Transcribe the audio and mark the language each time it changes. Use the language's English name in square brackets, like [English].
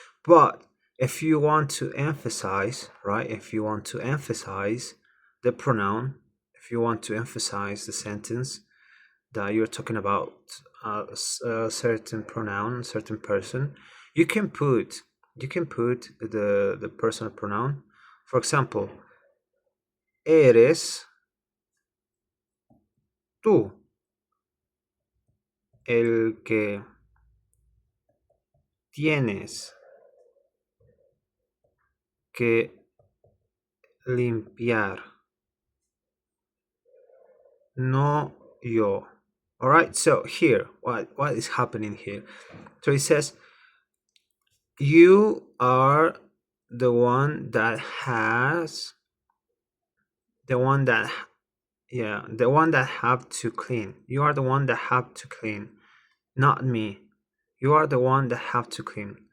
[English] But if you want to emphasize, right? If you want to emphasize the pronoun, if you want to emphasize the sentence that you're talking about a certain pronoun, certain person, you can put the personal pronoun. [Spanish] For example, eres tú el que tienes que limpiar, no yo. [English] All right, so here, what is happening here? So it says, you are the one that has, the one that, yeah, the one that have to clean. You are the one that have to clean, not me. You are the one that have to clean.